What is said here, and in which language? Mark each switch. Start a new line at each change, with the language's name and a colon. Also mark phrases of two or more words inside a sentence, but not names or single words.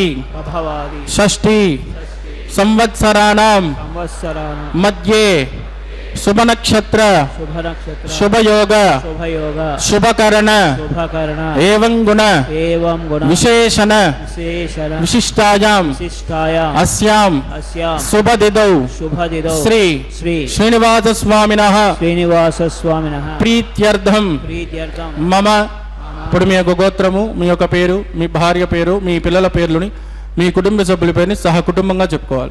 Sanskrit: षष्ठी संवत्सराणां मध्ये शुभ नक्षत्र शुभ योग शुभकरण एवं गुण विशेषण विशिष्टायां अस्यां शुभदिदौ श्री श्रीनिवास स्वामिनः प्रीत्यर्थं मम
Telugu: ఇప్పుడు మీ యొక్క గోత్రము మీ యొక్క పేరు మీ భార్య పేరు మీ పిల్లల పేర్లని మీ కుటుంబ సభ్యుల పేరుని సహకుటుంబంగా చెప్పుకోవాలి.